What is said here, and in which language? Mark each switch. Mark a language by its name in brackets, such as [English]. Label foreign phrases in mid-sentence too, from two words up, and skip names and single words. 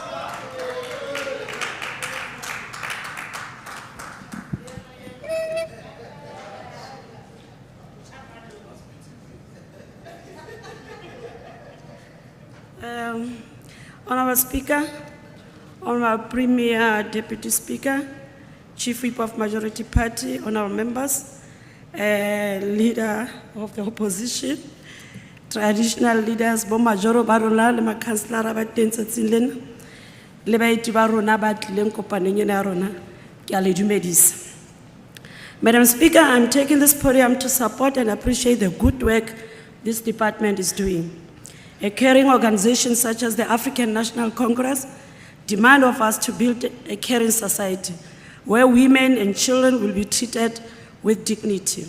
[English] Honorable Speaker, Honorable Premier Deputy Speaker, Chief Whip of Majority Party, Honorable Members, Leader of the Opposition, Traditional Leaders, [Southern Sotho] Bo Majoro Barola, Le Councillor ba teng tsatsing lena, le baeti ba rona ba tlileng kopanong ena ya rona, ke a le dumedisa. [English] Madam Speaker, I'm taking this podium to support and appreciate the good work this department is doing. A caring organization such as the African National Congress demand of us to build a caring society where women and children will be treated with dignity.